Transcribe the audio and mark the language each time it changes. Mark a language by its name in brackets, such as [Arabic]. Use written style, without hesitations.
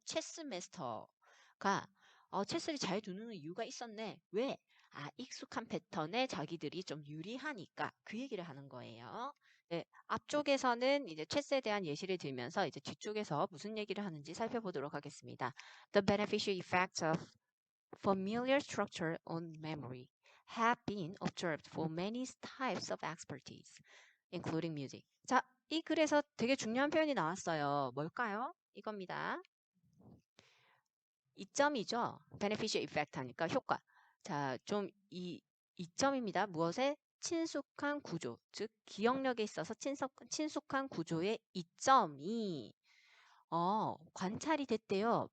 [Korean] 체스 마스터가 체스를 잘 두는 이유가 있었네. 왜? 익숙한 패턴에 자기들이 좀 유리하니까 그 얘기를 하는 거예요. 네, 앞쪽에서는 이제 체스에 대한 예시를 들면서 이제 뒤쪽에서 무슨 얘기를 하는지 살펴보도록 하겠습니다. [English] The beneficial effects of familiar structure on memory have been observed for many types of expertise, including music. [Korean] 자, 이 글에서 되게 중요한 표현이 나왔어요. 뭘까요? 이겁니다. 이점이죠. [English] beneficial effect [Korean] 하니까 효과. 자, 좀 이점입니다. 무엇에? 친숙한 구조, 즉 기억력에 있어서 친숙한 구조의 이점이 관찰이 됐대요.